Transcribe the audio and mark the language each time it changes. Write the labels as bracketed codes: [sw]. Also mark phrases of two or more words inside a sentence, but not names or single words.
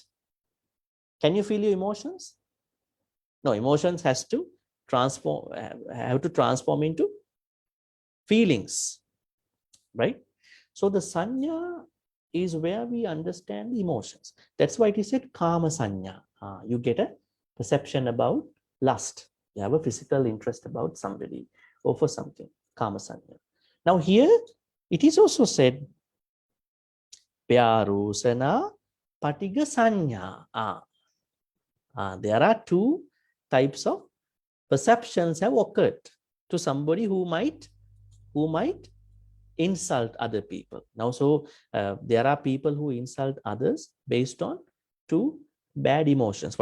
[en] Can you feel your emotions? No, emotions has to transform, have to transform into feelings, right? So the sanya is where we understand the emotions. That's why it is said [pi] kama sanya. [en] You get a perception about lust. You have a physical interest about somebody or for something. [pi] Kama sanya. [en] Now here it is also said [pi] pyarosana patiga sanya. [en] There are two types of perceptions have occurred to somebody who might insult other people. Now, so there are people who insult others based on two bad emotions.